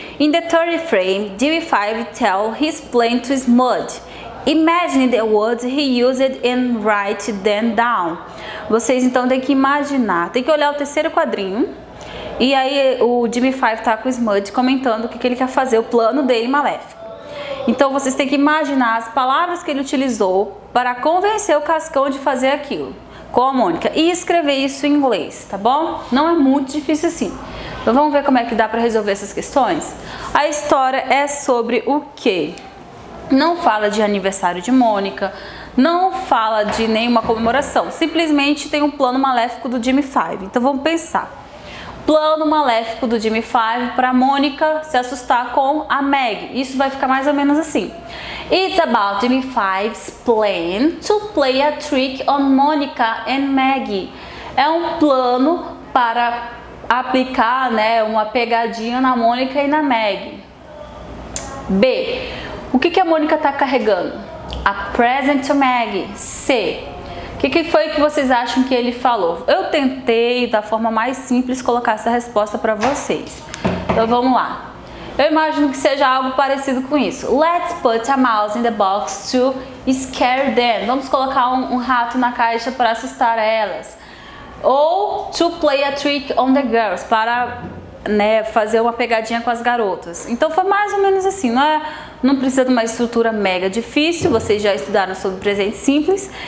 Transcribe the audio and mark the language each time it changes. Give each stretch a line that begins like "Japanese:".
English: In the third frame, Jimmy Five tell his plan to Smudge. Imagine the words he used and write them down.
Portuguese: Vocês então têm que imaginar, tem que olhar o terceiro quadrinho. E aí o Jimmy Five tá com o Smudge comentando o que ele quer fazer, o plano dele maléfico. Então vocês têm que imaginar as palavras que ele utilizou para convencer o Cascão de fazer aquilo com a Mônica e escrever isso em inglês, tá bom? Não é muito difícil assim. Então vamos ver como é que dá para resolver essas questões? A história é sobre o quê? Não fala de aniversário de Mônica, não fala de nenhuma comemoração, simplesmente tem um plano maléfico do Jimmy Five. Então vamos pensar. Plano maléfico do Jimmy Five para Mônica se assustar com a Meg. Isso vai ficar mais ou menos assim.
English: It's about Jimmy Five's plan to play a trick on Mônica and Meg.
Portuguese: É um plano para aplicar, né, uma pegadinha na Mônica e na Meg. B. O que a Mônica está carregando?
English: A present to Meg.
Portuguese: C. O que foi que vocês acham que ele falou? Eu tentei, da forma mais simples, colocar essa resposta para vocês. Então vamos lá. Eu imagino que seja algo parecido com isso.
English: Let's put a mouse in the box to scare them.
Portuguese: Vamos colocar um rato na caixa para assustar elas. Ou
English: to play a trick on the girls,
Portuguese: para, né, fazer uma pegadinha com as garotas. Então foi mais ou menos assim, não precisa de uma estrutura mega difícil, vocês já estudaram sobre presente simples.